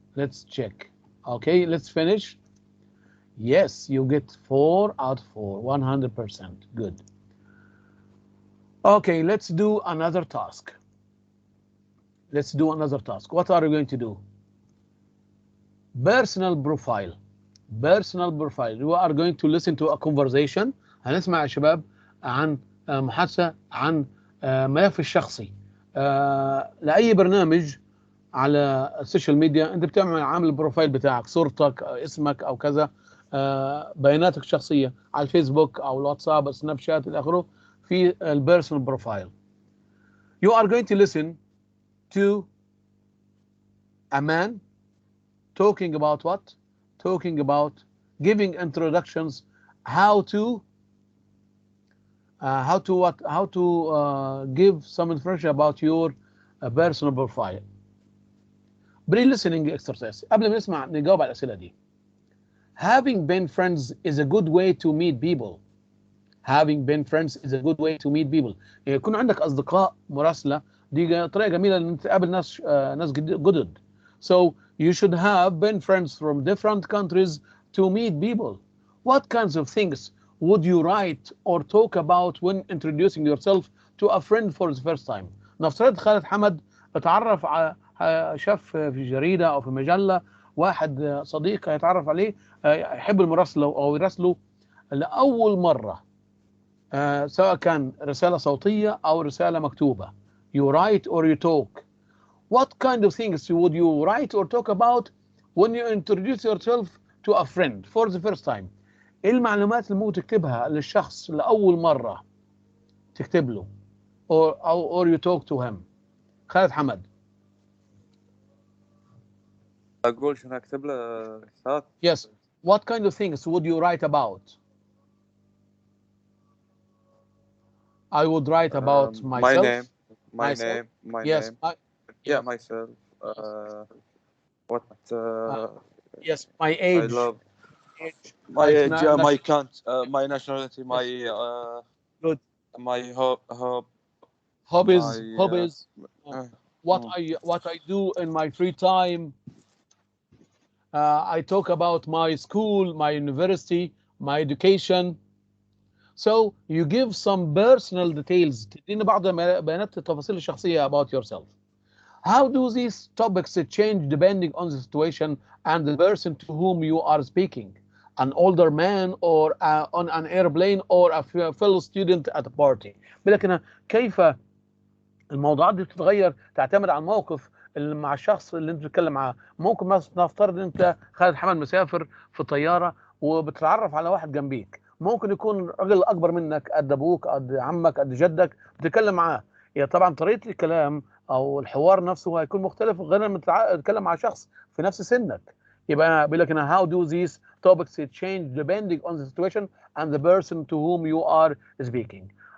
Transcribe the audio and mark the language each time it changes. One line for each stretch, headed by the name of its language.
English: Let's check. Okay, let's finish. Yes, you get 4 out of 4, 100%. Good. Okay, let's do another task. Let's do another task. What are you going to do? Personal profile. Personal profile. You are going to listen to a conversation.
Arabic: هنسمع يا شباب عن محادثة عن ملف الشخصي لأي برنامج على السوشيال ميديا. انت بتعمل عامل البروفايل بتاعك، صورتك، اسمك او كذا، بياناتك الشخصيه على الفيسبوك او الواتساب، السناب شات الى اخره، في البيرسونال بروفايل.
English: You are going to listen to a man talking about what? Talking about giving introductions, how to give some information about your personal profile. Pre-listening exercise.
Arabic: قبل ما نسمع نجاوب على الأسئلة دي.
English: Having been friends is a good way to meet people. Having been friends is a good way to meet people.
Arabic: يكون عندك أصدقاء مراسلة دي طريقة جميلة إن تقابل ناس جدد.
English: So you should have been friends from different countries to meet people. What kinds of things would you write or talk about when introducing yourself to a friend for the first time?
Arabic: نفترض خالد حمد اتعرف على شاف في جريدة أو في مجلة واحد صديق يتعرف عليه يحب المراسلة أو يراسله لأول مرة، سواء كان رسالة صوتية أو رسالة مكتوبة.
English: You write or you talk. What kind of things would you write or talk about when you introduce yourself to a friend for the first time.
Arabic: ايه المعلومات اللي ممكن تكتبها للشخص لأول مرة تكتب له
English: or you talk to him.
Arabic: خالد حمد. أقول شنو أكتب له أستاذ؟
English: Yes. What kind of things would you write about? I would write about myself. My name. Yes. Yeah, myself. What? Yes, my age. I love my age, my count, my nationality, my good. My hobbies. What I do in my free time. I talk about my school, my university, my education. So you give some personal details.
Arabic: تدينا بعض بيانات التفاصيل الشخصية
English: about yourself. How do these topics change depending on the situation and the person to whom you are speaking? An older man or on an airplane or a fellow student at a party.
Arabic: لكن كيف الموضوعات دي بتتغير تعتمد على الموقف اللي مع الشخص اللي انت بتتكلم معاه. ممكن نفترض انت خالد حمد مسافر في طياره وبتتعرف على واحد جنبيك، ممكن يكون راجل اكبر منك، قد ابوك، قد عمك، قد جدك، بتتكلم معاه. يعني طبعا طريقه الكلام او الحوار نفسه هيكون مختلف غير لما تتكلم مع شخص في نفس سنك. يبقى بيقول لك هنا
English: how do these topics change depending on the situation and the person to whom you are speaking.